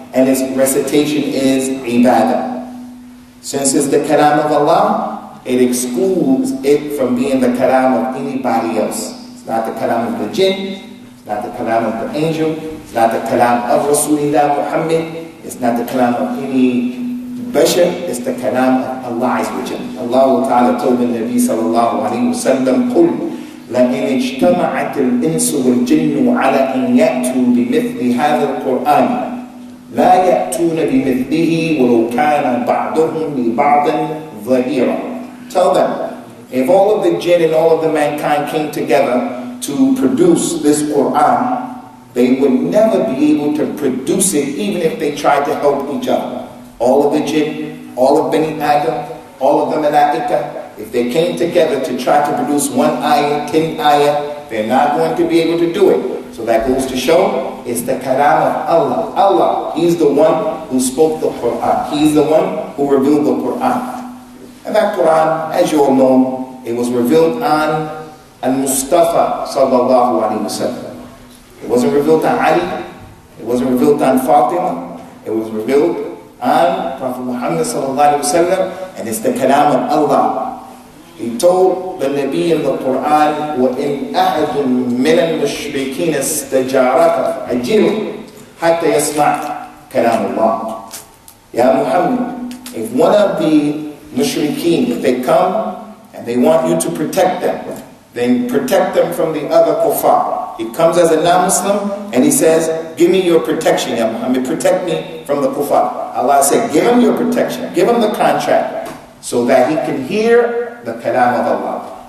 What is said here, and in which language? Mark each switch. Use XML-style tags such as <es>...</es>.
<en>And its recitation is ibadah. Since it's the kalam of Allah, it excludes it from being the kalam of anybody else. It's not the kalam of the jinn, it's not the kalam of the angel, it's not the kalam of Rasulullah Muhammad, it's not the kalam of any bashar, it's the kalam of Allah Azza wa Jalla. Allah Ta'ala told the Nabi sallallahu alayhi wa sallam,</en> <ar>قُلْ لَإِنِ اجْتَمَعَتِ الْإِنسُ وَالْجِنُّ عَلَىٰ أَنْ يَأْتُوا بِمِثْلِ هَذَا الْقُرْآنِ لا يأتون بمثله ولو كان بعضهم لبعض ظهيرا.</ar> <en>Tell them, if all of the jinn and all of the mankind came together to produce this Quran, they would never be able to produce it even if they tried to help each other. All of the jinn, all of Bani Adam, all of the malaika, if they came together to try to produce one ayah, 10 ayah, they're not going to be able to do it. So that goes to show it's the kalam of Allah. Allah, He's the one who spoke the Quran. He's the one who revealed the Quran. And that Quran, as you all know, it was revealed on al-Mustafa sallallahu alayhi wa sallam. It wasn't revealed on Ali. It wasn't revealed on Fatima. It was revealed on Prophet Muhammad sallallahu alayhi wa sallam. And it's the kalam of Allah. He told the Nabi in the Quran,</en> <ar>وَإِنْ أَحَدٌ مِّنَ الْمُشْرِكِينَ اسْتَجَارَكَ فَأَجِرْهُ حَتَّى يَسْمَعْ كَلَامَ اللَّهِ.</ar> <en>Ya Muhammad, if one of the mushrikeen, if they come and they want you to protect them, then protect them from the other kuffar. He comes as a non-Muslim and he says, give me your protection, Ya Muhammad, protect me from the kuffar. Allah said, give him your protection, give him the contract, so that he can hear the kalam of Allah.</en>